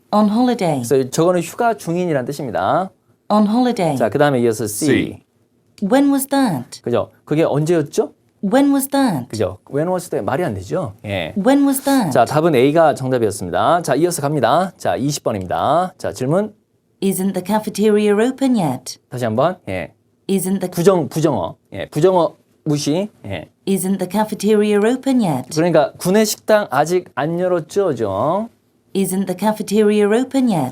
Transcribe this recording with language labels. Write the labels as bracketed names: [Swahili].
[English] On holiday. [Korean] 그래서 저거는 휴가 중인이라는 뜻입니다. [English] On holiday. [Korean] 자, 그다음에 이어서 C. [English] C. When was that? [Korean] 그죠? 그게 언제였죠? [English] When was that? [Korean] 그죠? [English] When was that? [Korean] 말이 안 되죠? 예. [English] When was that? [Korean] 자, 답은 A가 정답이었습니다. 자, 이어서 갑니다. 자, 20번입니다. 자, 질문. [English] Isn't the cafeteria open yet? [Korean] 다시 한번. 예. [English] Isn't the [Korean] 부정어. 예. 부정어 무시. 예. [English] Isn't the cafeteria open yet? [Korean] 그러니까 구내식당 아직 안 열었죠, 죠? [English] Isn't the cafeteria open yet?